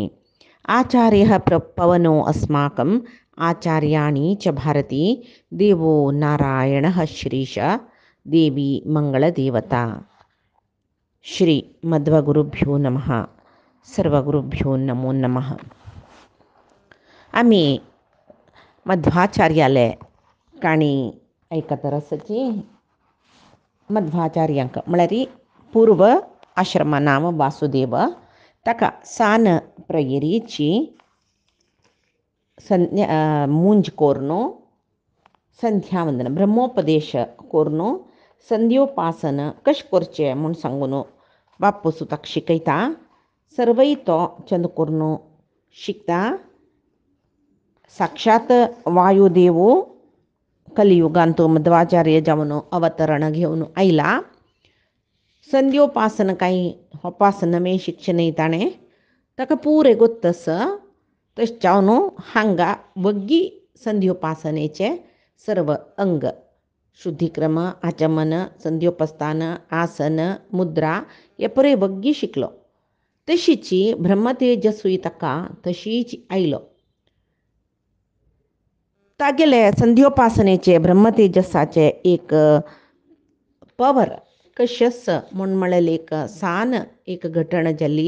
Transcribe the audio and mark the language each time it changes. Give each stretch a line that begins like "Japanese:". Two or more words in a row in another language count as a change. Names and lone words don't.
Sanskrit: आचार्यः पवनो अस्माकम् आचार्याणि च भारती देवो नारायणः श्रीश देवी मंगलदेवता। श्री मध्वगुरुभ्यो नमः। सर्वगुरुभ्यो नमो नमः.
Konkani: आम्ही मध्वाचार्याले काणी ऐकत रसची मध्वाचार्यांक म्हळ्यार पूर्व आश्रम नाम वासुदेव ताका सान प्रयेरीची मूंज कोरनो संध्यावंदन ब्रह्मोपदेश कोरनो संध्योपासन कश करचे म्हूण सांगून बाप्पू सुताक शिकयता. सर्वय तो चंद कोरनो शिकता. साक्षात वायुदेवो कलियुगांत मध्वाचार्य जावन अवतरण घेवन आयला. संध्योपासन काही उपासनमे शिक्षण ताणें ताका पुरे गोत्तस तशें जावन हांगा वग्गी संध्योपासनेचे सर्व अंग शुद्धिक्रम आचमन संध्योपस्थान आसन मुद्रा हे पुरे वग्गी शिकलो. तशीची ब्रह्मतेजस्वी ताका तशीच आयलो. तागेले संध्योपासनेचे ब्रह्मतेजस्साचे एक पवर कशस म्हूण म्हळेले एक सान एक घटना जाली.